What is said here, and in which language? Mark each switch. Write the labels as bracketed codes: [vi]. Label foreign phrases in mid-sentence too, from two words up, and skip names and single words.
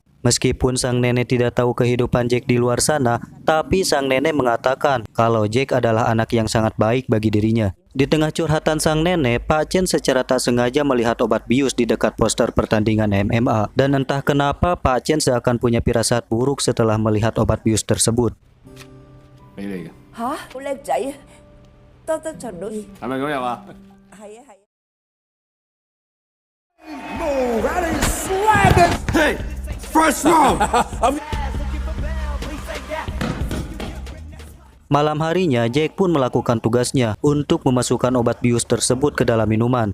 [id] Meskipun sang nenek tidak tahu kehidupan Jack di luar sana, tapi sang nenek mengatakan kalau Jack adalah anak yang sangat baik bagi dirinya. Di tengah curhatan sang nenek, Pak Chen secara tak sengaja melihat obat bius di dekat poster pertandingan MMA. Dan entah kenapa Pak Chen seakan punya firasat buruk setelah melihat obat bius tersebut. [vi] Hả? Cô Lan chạy tao tao trời ơi. [id] Malam harinya, Jack pun melakukan tugasnya untuk memasukkan obat bius tersebut ke dalam minuman.